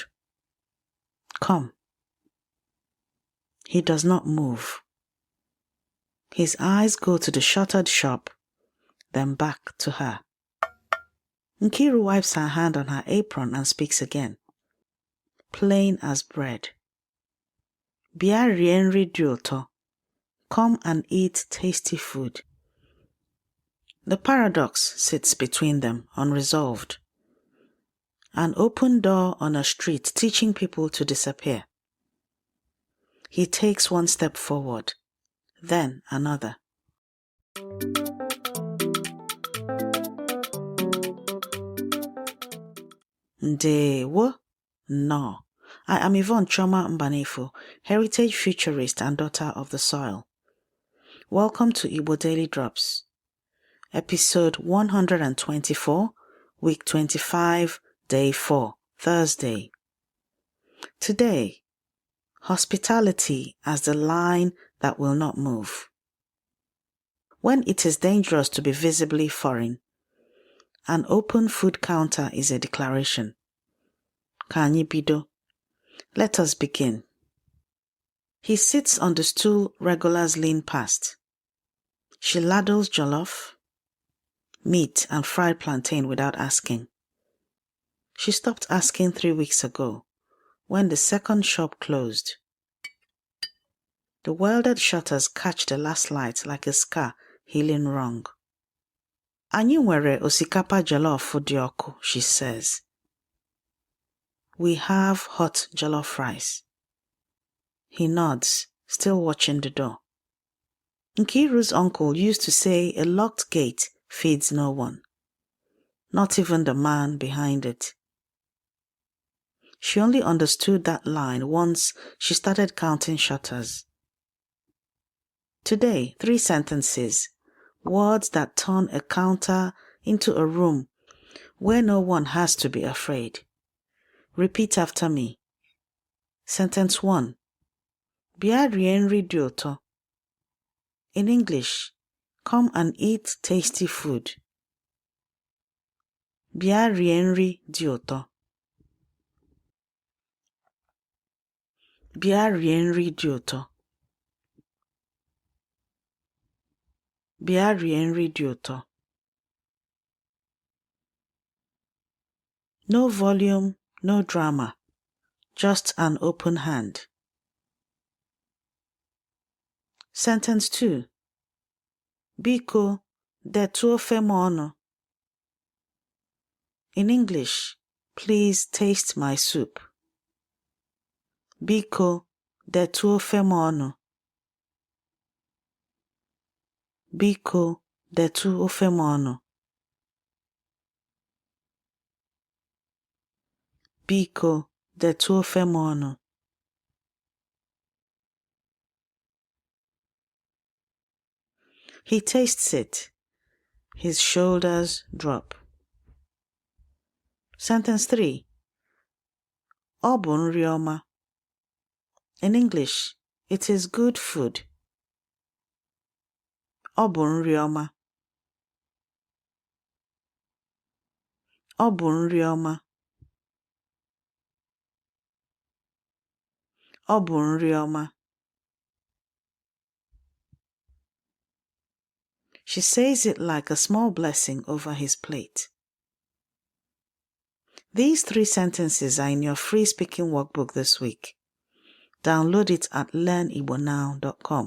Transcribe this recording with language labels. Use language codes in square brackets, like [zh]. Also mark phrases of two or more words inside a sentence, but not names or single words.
[en] Come. He does not move. His eyes go to the shuttered shop, then back to her. Nkiru wipes her hand on her apron and speaks again. Plain as bread. [ig] Bia rie nri dị ụtọ. [en] Come and eat tasty food. The paradox sits between them, unresolved. An open door on a street teaching people to disappear. He takes 1 step forward, then another. [ig] Ndewo. [en] No. I am Yvonne Choma Mbanefo, heritage futurist and daughter of the soil. Welcome to Igbo Daily Drops, episode 124, week 25, day 4, Thursday. Today, hospitality as the line that will not move. When it is dangerous to be visibly foreign, an open food counter is a declaration. [ig] Ka anyị bido. [en] Let us begin. He sits on the stool regulars lean past. She ladles jollof, meat and fried plantain without asking. She stopped asking 3 weeks ago, when the second shop closed. The welded shutters catch the last light like a scar healing wrong. [ig] Anyị nwere osikapa jollof dị ọkụ, [en] she says. We have hot jollof rice. He nods, still watching the door. Nkiru's uncle used to say a locked gate feeds no one, not even the man behind it. She only understood that line once she started counting shutters. Today, 3 sentences, words that turn a counter into a room where no one has to be afraid. Repeat after me. Sentence 1. [ig] Bia rie nri dị ụtọ. [en] In English, come and eat tasty food. [ig] Bia rie nri dị ụtọ. Bia rie nri dị ụtọ. Bia rie nri dị ụtọ. [en] No volume, no drama, just an open hand. Sentence 2. [ig] Biko, detụ ofe m ọnụ. [en] In English, please taste my soup. [ig] Biko, detụ ofe m ọnụ. Biko, detụ ofe m ọnụ. Biko, detụ ofe m ọnụ. [en] He tastes it. His shoulders drop. Sentence 3. [ig] Ọ bụ nri ọma. [en] In English, it is good food. [ig] Ọ bụ nri ọma. Ọ bụ nri ọma. Ọ bụ nri ọma. [en] She says it like a small blessing over his plate. These 3 sentences are in your free speaking workbook this week. Download it at learnigbonow.com.